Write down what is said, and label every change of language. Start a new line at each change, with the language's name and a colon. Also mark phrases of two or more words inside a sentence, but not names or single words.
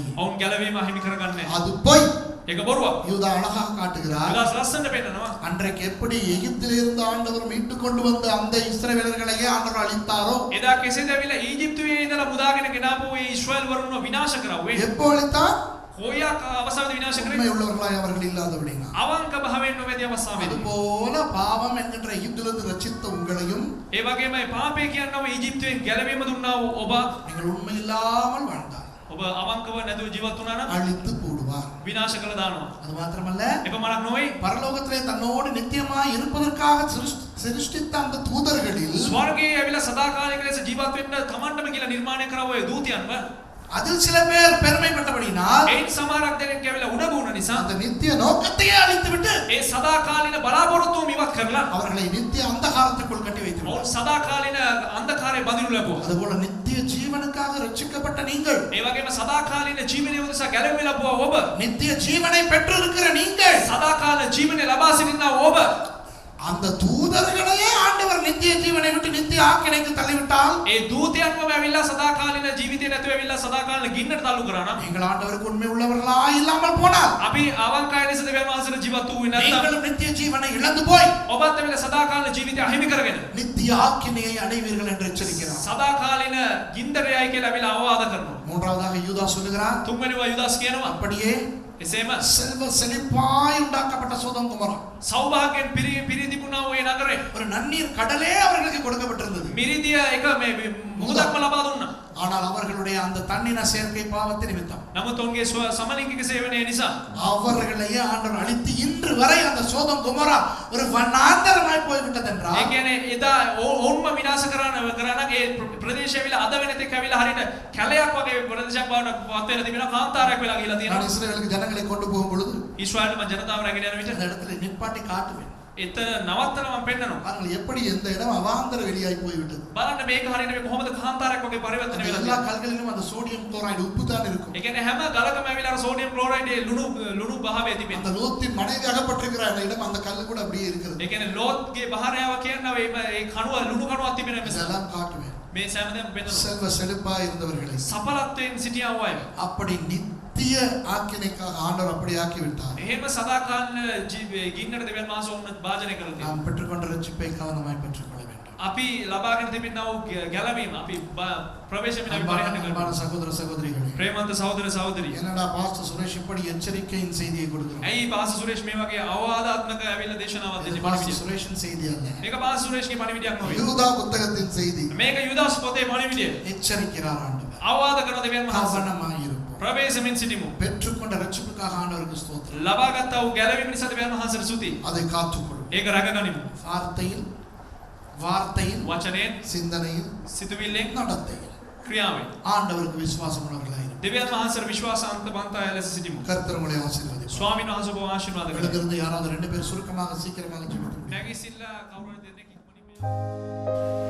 Sinhala: ඔවුන් ගැලවීම හිමි කරගන්නේ නැහැ.
Tamil: அது போய்
Sinhala: ඒක බොරුවක්.
Tamil: யூதா அழகாக காட்டுகிறார்.
Sinhala: යුදාස් ලස්සනට පෙන්නනවා.
Tamil: அன்றைக்கு எப்படி எகிப்திலிருந்து ஆண்டவர் மீட்டு கொண்டு வந்த அந்த இஸ்ரவேலர்களையே ஆண்டவர் அழித்தாரோ,
Sinhala: එදා කෙසේද ඇවිල්ලා ඊජිප්තුවේ ඉඳලා මුදාගෙන ගෙනාපු ඒ ඊශ්‍රායල් වරුන්ව විනාශ කරවුවේ?
Tamil: எப்போ அழித்தார்?
Sinhala: කොයියක් අවසානයේ විනාශ
Tamil: உண்மை
Sinhala: කරේ?
Tamil: உள்ளவர்களாய் அவர்கள் இல்லாதபடினா.
Sinhala: අවංක භාවයෙන් නොමැති අවස්ථාවේදී.
Tamil: அதுபோல பாவம் என்கின்ற எகிப்திலிருந்து ரட்சித்த உங்களையும்
Sinhala: ඒ වගේම පාපය කියනවා ඊජිප්තුවෙන් ගැලවීම දුන්නා වූ ඔබ
Tamil: நீங்கள் உண்மை இல்லாமல் வாழ்ந்தால்
Sinhala: ඔබ අවංකව නැතුව ජීවත් වුණා නම්
Tamil: அழித்து போடுவார்.
Sinhala: විනාශ කළ දානවා.
Tamil: அது மாத்திரமல்ல,
Sinhala: එපමණක් නොවේ
Tamil: பரலோகத்திலே தன்னோடு நித்தியமாய் இருப்பதற்காக சிருஷ்டித்த அந்த தூதர்களில்
Sinhala: ස්වර්ගයේ ඇවිල්ලා සදාකාලික ලෙස ජීවත් වෙන්න තමන්ටම කියලා නිර්මාණය කරව ඔය දූතයන්ව
Tamil: அதில் சில பேர் பெருமைப்பட்டபடினால்
Sinhala: ඒන් සමහරක් දෙනෙක් ඇවිල්ලා උඩඟු වුණ නිසා
Tamil: அந்த நித்திய நோக்கத்தையே அழித்துவிட்டு
Sinhala: ඒ සදාකාලින බලාපොරොත්තුම ඉවත් කරලා
Tamil: அவர்களை நித்திய அந்தகாரத்துக்குள் கட்டி வைத்து
Sinhala: ඔවුන් සදාකාලින අන්ධකාරයේ බඳිනු ලැබුවා.
Tamil: அதுபோல நித்திய ஜீவனுக்காக ரட்சிக்கப்பட்ட நீங்கள்,
Sinhala: ඒ වගේම සදාකාලින ජීවනය උදෙසා ගැලවීම ලැබුවා ඔබ,
Tamil: நித்திய ஜீவனை பெற்றிருக்கிற நீங்கள்,
Sinhala: සදාකාල ජීවනය ලබා සිටිනා ඔබ
Tamil: அந்த தூதர்களையே ஆண்டவர் நித்திய ஜீவனை விட்டு நித்திய ஆக்கினைக்கு தள்ளிவிட்டால்,
Sinhala: ඒ දූතයන්වම ඇවිල්ලා සදාකාලින ජීවිතේ නැතුව ඇවිල්ලා සදාකාලින ගින්නට තල්ලු කරා නම්
Tamil: நீங்கள் ஆண்டவருக்கு உண்மை உள்ளவர்களா இல்லாமல் போனால்,
Sinhala: අපි අවංකයි ලෙස දෙවියන් වහන්සේට ජීවත් වූ නැත්නම්
Tamil: நீங்களும் நித்திய ஜீவனை இழந்து போய்
Sinhala: ඔබත් ඇවිල්ලා සදාකාලින ජීවිතය අහිමි කරගෙන
Tamil: நித்திய ஆக்கினையை அடைவீர்கள் என்று எச்சரிக்கிறார்.
Sinhala: සදාකාලින ගින්දරයයි කියලා ඇවිල්ලා අවවාද කරනවා.
Tamil: மூன்றாவதாக யூதா சொல்லுகிறார்,
Sinhala: තුන්වෙනිව යුදාස් කියනවා
Tamil: அப்படியே
Sinhala: එසේම
Tamil: செல்வ செழிப்பாய் உண்டாக்கப்பட்ட சோதோம் கொமோரா,
Sinhala: සෞභාග්‍යයෙන් පිරි තිබුණා වූ ඒ නගරේ
Tamil: ஒரு நன்னீர் கடலே அவர்களுக்கு கொடுக்கப்பட்டிருந்தது.
Sinhala: මිරිදිය එක මේ මුහුදක්ම ලබා දුන්නා.
Tamil: ஆனால் அவர்களுடைய அந்த தன்னின சேர்க்கை பாவத்தின் நிமித்தம்
Sinhala: නමුත් ඔවුන්ගේ සමලිංගික සේවනය නිසා
Tamil: அவர்களையே ஆண்டவர் அழித்து இன்று வரை அந்த சோதம் குமரா ஒரு வனாந்தரமாய் போய்விட்டது என்றால்
Sinhala: ඒ කියන්නේ එදා ඔවුන්ම විනාශ කරන ඒ ප්‍රදේශය විල අද වෙනතෙක් ඇවිල්ලා හරියට කැලයක් වගේ ප්‍රදේශයක් බවට පත් වෙලා තිබෙනවා කාන්තාරයක් වෙලා ගිහිලා
Tamil: நான்
Sinhala: තියෙනවා
Tamil: இஸ்ரவேலுக்கு ஜனங்களை கொண்டு போகும் பொழுது
Sinhala: ඊශ්‍රායලට මම ජනතාව රැගෙන යන විට
Tamil: இந்த இடத்துல நிப்பாட்டி காட்டுவேன்
Sinhala: එතන නවත්තන මම පෙන්නනවා
Tamil: பாருங்கள் எப்படி எந்த இடம் அவாந்தர வெளியாய் போய்விட்டது
Sinhala: බලන්න මේක හරියට මේ කොහොමද කාන්තාරයක් වගේ පරිවර්තන
Tamil: அந்த
Sinhala: වෙලා
Tamil: எல்லா
Sinhala: තියෙන්නේ
Tamil: கல்களிலும் அந்த சோடியம் குளோரைடு உப்பு தான் இருக்கும்
Sinhala: ඒ කියන්නේ හැම ගලකම ඇවිල්ලා අර සෝඩියම් ක්ලෝරයිඩ් ලුණු භාවය
Tamil: அந்த
Sinhala: තිබෙනවා
Tamil: லோத்தின் மனைவி அகப்பட்டிருக்கிற அந்த இடம் அந்த கல்லு கூட அப்படியே இருக்கிறது
Sinhala: ඒ කියන්නේ ලෝත්ගේ බහරයාව කියනවා ඒ කණුව ලුණු කණුවක් තිබෙන නිසා
Tamil: இதெல்லாம் காட்டுவேன்
Sinhala: මේ සෑමදේම පෙන්නනවා
Tamil: செல்வ செழிப்பாய் இருந்தவர்களை
Sinhala: සඵලත්වයෙන් සිටියා වූ අය
Tamil: அப்படி நித்திய ஆக்கினைக்காக ஆண்டவர் அப்படி ஆக்கி விட்டார்
Sinhala: එහෙම සදාකාල ගින්නට දෙවියන් වහන්සේ ඔවුන් භාජනය කරලා තියෙනවා
Tamil: நாம் பெற்றுக்கொண்ட ரட்சிப்பை கவனமாய் பெற்றுக்கொள்ள வேண்டும்
Sinhala: අපි ලබාගෙන තිබෙනා වූ ගැලවීම අපි ප්‍රවේශයෙන් අපි පරිහරණය
Tamil: அன்பான
Sinhala: කරනවා
Tamil: சகோதர சகோதரிகளே
Sinhala: ප්‍රේමන්ත සහෝදර සහෝදරිය
Tamil: என்னடா பாஸ்டர் சுரேஷ் இப்படி எச்சரிக்கையின் செய்தியை கொடுக்கிறோம்
Sinhala: ඇයි පාස සුරේෂ් මේ වගේ අවවාදාත්මක ඇවිල්ලා දේශනාවක් දෙන්නේ
Tamil: பாஸ்டர்
Sinhala: පණිවිඩය
Tamil: சுரேஷின் செய்தி அல்ல
Sinhala: මේක පාස සුරේෂ්ගේ පණිවිඩයක් නෙවෙයි
Tamil: யூதா புத்தகத்தின் செய்தி
Sinhala: මේක යුදාස් පොතේ පණිවිඩය
Tamil: எச்சரிக்கிறார் ஆண்டவர்
Sinhala: අවවාද කරන දෙවියන් වහන්සේ
Tamil: கவனமாய் இருப்போம்
Sinhala: ප්‍රවේශයෙන් සිටිමු
Tamil: பெற்றுக்கொண்ட ரட்சிப்புக்காக ஆண்டவருக்கு ஸ்தோத்திரம்
Sinhala: ලබාගත් වූ ගැලවීම නිසා දෙවියන් වහන්සේට ස්තුතියි
Tamil: அதை காத்துக்கொள்ளும்
Sinhala: ඒක රැකගනිමු
Tamil: வார்த்தையில்
Sinhala: වචනයෙන්
Tamil: சிந்தனையில்
Sinhala: සිතුවිල්ලෙන්
Tamil: நடத்தையில்
Sinhala: ක්‍රියාවෙන්
Tamil: ஆண்டவருக்கு விசுவாசம் உள்ளவர்களாய் இருப்போம்.
Sinhala: දෙවියන් වහන්සේට විශ්වාසාන්තවන්තය ලෙස සිටිමු
Tamil: கர்த்தர் உங்களை ஆசீர்வதிப்பார்.
Sinhala: ස්වාමීන් වහන්සේ ඔබ ආශිර්වාද කරමු
Tamil: எழுந்திருந்து யாராவது 2 பேர் சுருக்கமாக சீக்கிரமாக ஜெபித்து
Sinhala: නැගිසිල්ලා කවුරුහරි දෙන්නෙක් ඉක්මනින්